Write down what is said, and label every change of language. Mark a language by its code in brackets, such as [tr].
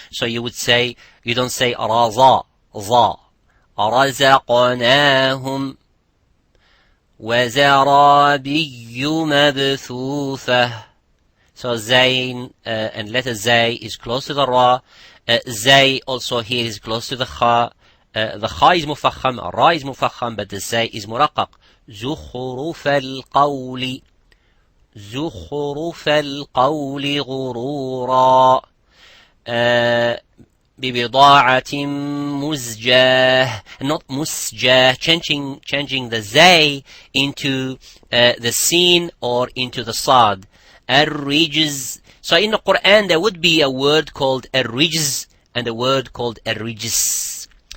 [en] So you would say, you don't say raza, za, razaqnahum, wazarabiyyu mabthutha. So zayn and letter zay is close to the ra. Zay also here is close to the kha. The kha is mufakham, ra is mufakham, but the zay is muraqqaq. [ar] زخرف القول, زخرف القول غرورا. ببضاعة مزجاه, [en] not musjah, changing the zay into the sin or into the sad. Ar-rijz. So in the Quran there would be a word called ar-rijz and a word called ar-rijz.